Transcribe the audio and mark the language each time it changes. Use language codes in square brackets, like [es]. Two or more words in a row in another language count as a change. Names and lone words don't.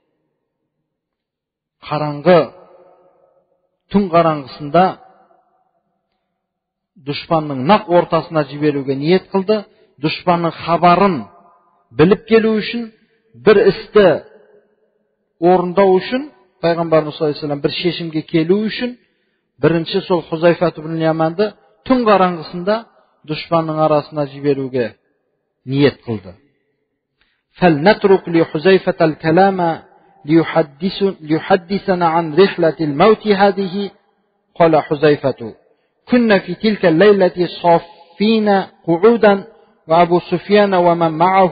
[kk] Қараңғы, түн қараңғысында дұшпанның нақ ортасына жіберуге ниет қылды. Дұшпанның хабарын біліп келу үшін, бір істі орындау үшін, пайғамбарымыз [ar] صلى الله عليه وسلم [kk] бір шешімге келу үшін, бірінші сол Хузайфа ибн Яманды түн қараңғысында дұшпанның арасына жіберуге ниет қылды. [ar] فلنترك لحذيفة الكلام ليحدثنا عن رحلة الموت هذه. قال حذيفة: كنا في تلك الليلة صافين قعودا وأبو سفيان ومن معه